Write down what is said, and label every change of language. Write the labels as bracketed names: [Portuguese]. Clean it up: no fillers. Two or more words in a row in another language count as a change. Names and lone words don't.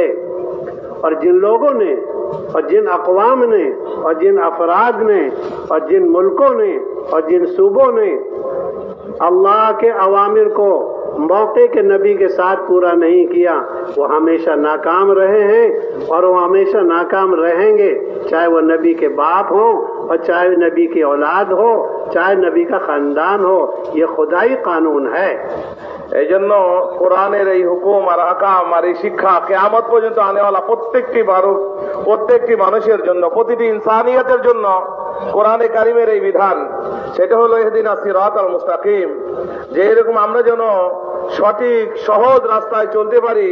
[Urdu] اور جن لوگوں نے اور جن اقوام نے اور جن افراد نے اور جن ملکوں نے اور جن صوبوں نے اللہ کے اوامر کو موقع کے نبی کے ساتھ پورا نہیں کیا، وہ ہمیشہ ناکام رہے ہیں اور وہ ہمیشہ ناکام رہیں گے، چاہے وہ نبی کے باپ ہوں اور چاہے نبی کی اولاد ہو، چاہے نبی کا خاندان ہو. یہ خدائی قانون ہے. [Bangla] এই জন্য কোরআনের এই হুকুম আর আকাম আর এই শিক্ষা কিয়ামত পর্যন্ত আনেওয়ালা প্রত্যেকটি মানুষের জন্য, প্রতিটি ইনসানিয়তের জন্য কোরআনে কারিমের এই বিধান, সেটা হলো [Arabic] اهدنا الصراط المستقيم, [Bangla] যে এরকম আমরা যেন সঠিক সহজ রাস্তায় চলতে পারি।